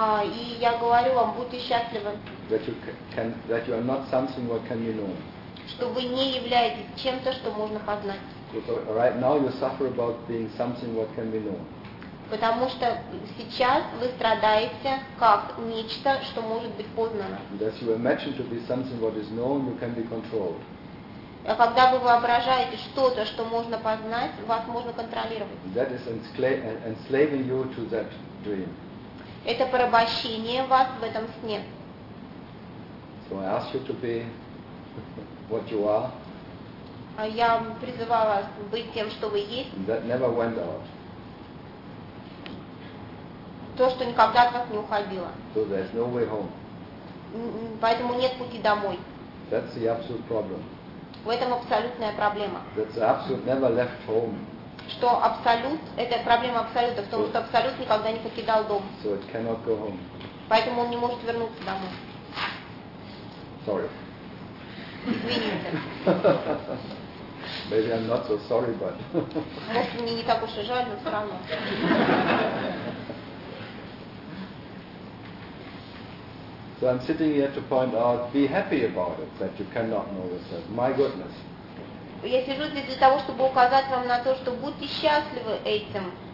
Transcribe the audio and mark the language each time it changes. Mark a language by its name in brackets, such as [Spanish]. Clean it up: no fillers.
[Russian] И я говорю вам, будьте счастливы. [English] That you are not something what can be known. [Russian] Что вы не являетесь чем-то, что можно познать. [English] Right now you suffer about being something what can be known. [Russian] Потому что сейчас вы страдаете как нечто, что может быть познано. [English] Thus you imagine to be something what is known, you can be controlled. [Russian] А когда вы воображаете что-то, что можно познать, вас можно контролировать. [English] That is enslaving you to that dream. [Russian] Это порабощение вас в этом сне. [English] So I ask you to be what you are. [Russian] Я призываю вас быть тем, что вы есть. [English] That never went out. [Russian] То, что никогда от вас не уходило. [English] So there's no way home. [Russian] Поэтому нет пути домой. [English] That's the absolute problem. [Russian] В этом абсолютная проблема. [English] That's the absolute never left home. [Russian] Что абсолют, это проблема абсолюта в том, что абсолют никогда не покидал дом. [English] So it cannot go home. [Russian] Поэтому он не может вернуться домой. [English] Sorry. [Russian] Извините. [English] Maybe I'm not so sorry, but. [Russian] Может, мне не так уж и жаль, но все равно. [English] So I'm sitting here to point out, be happy about it, that you cannot know yourself. My goodness. [Russian] Я сижу здесь для того, чтобы указать вам на то, что будьте счастливы этим.